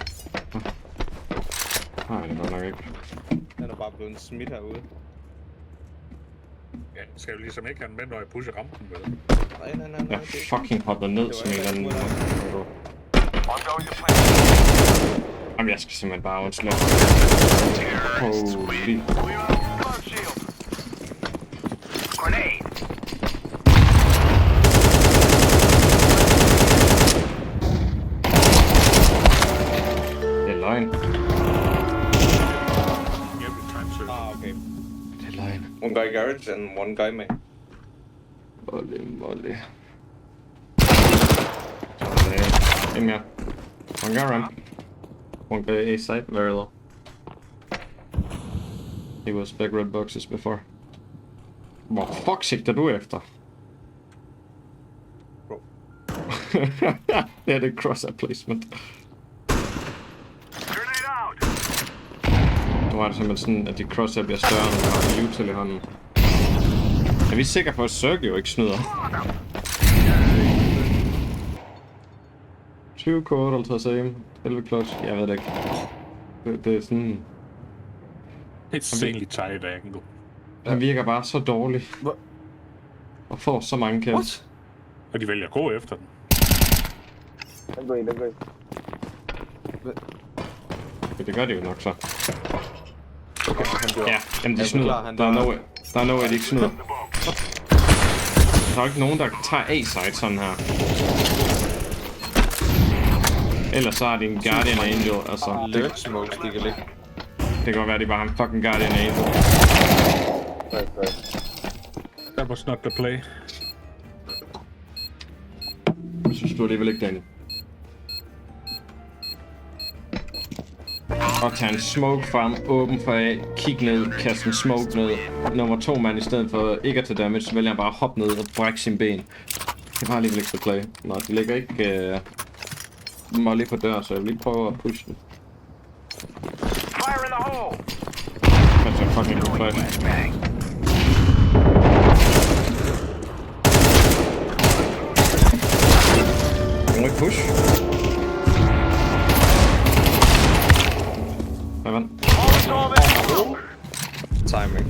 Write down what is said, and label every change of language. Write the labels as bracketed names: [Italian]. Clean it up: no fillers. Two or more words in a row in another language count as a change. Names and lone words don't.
[Danish] Nej, det var nok ikke. Den er bare blevet smidt herude. Ja, skal jo ligesom ikke have den med, når jeg pusher rampen, vel? Nej. Jeg fucking hoppede ned som en eller anden... [English] Ongoing deployment. [Danish] Jamen, jeg skal simpelthen bare undslå. Holy. [English] Guard shield. Grenade. [Danish] Det er løgn. [English] Every time, sir. [Danish] Ah, okay. Det er løgn. [English] One guy garage and one guy main. Volley. In here. One guy ramp. One guy A side, very low. He was big red boxes before. [Danish] Hvor fuck sigter du efter? Bro. Det er det [English] cross-up placement. [Danish] Grenade out. Nu var det simpelthen sådan, at de cross-up bliver større, når man har util i hånden. Er vi sikre på, at Sergio ikke snyder? 20 kort, 50 aim, 11 clutch, jeg ved det ikke. Det er sådan... [English] Insanely tight angle. [Danish] Han virker bare så dårlig. Hvad? Og får så mange kills. What? Og de vælger at gå efter den. Den går ind. Ja, det gør de jo nok så. Okay, han dør. Ja, jamen de Jeg snyder. forklarer, han Der er dør. [English] no way, [Danish] de ikke snyder. Der er jo ikke nogen, der tager A-side sådan her. Ellers så er det en Guardian Angel, altså. [English] Lurk smokes, [Danish] de kan ligge. Det kan godt være, at de bare har en fucking Guardian Angel. [English] Right. That was not the play. [Danish] Jeg synes du alligevel ikke, Daniel. Og tage en smoke frem, åben for A, kig ned, kaste en smoke ned. Nummer 2 mand, i stedet for ikke at tage damage, så vælger han bare at hoppe ned og brække sin ben. Det var alligevel ikke [English] the play. [Danish] Nå, de ligger ikke molly på dør, så jeg vil lige prøve at pushe den. [English] Fire in the hole. Catch a fucking flash. Bang. [Danish] Må ikke push? Hvad vandt? Timing.